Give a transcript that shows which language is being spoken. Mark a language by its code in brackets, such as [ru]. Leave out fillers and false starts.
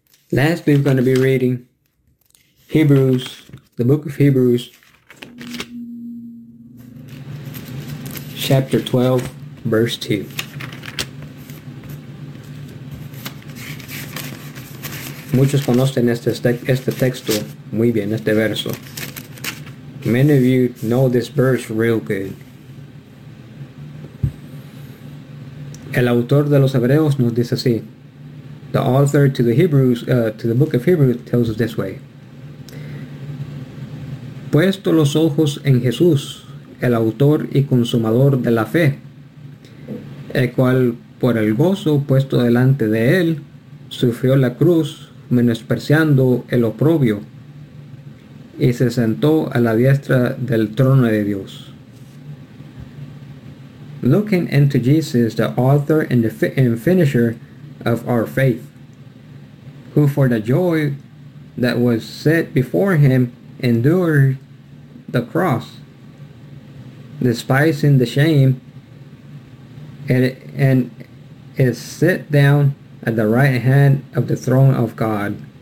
[en] Last, we're going to be reading Hebrews, the book of Hebrews, chapter 12, verse 2. [es] Muchos conocen este texto muy bien, este verso. [en] Many of you know this verse real good. [es] El autor de los Hebreos nos dice así. [en] The author to the Hebrews, to the book of Hebrews, tells us this way. [es] Puesto los ojos en Jesús, el autor y consumador de la fe, el cual por el gozo puesto delante de él, sufrió la cruz, menospreciando el oprobio, y se sentó a la diestra del trono de Dios. [en] Looking into Jesus, the author and the finisher of our faith, who for the joy that was set before him endured the cross, despising the shame, and is set down at the right hand of the throne of God.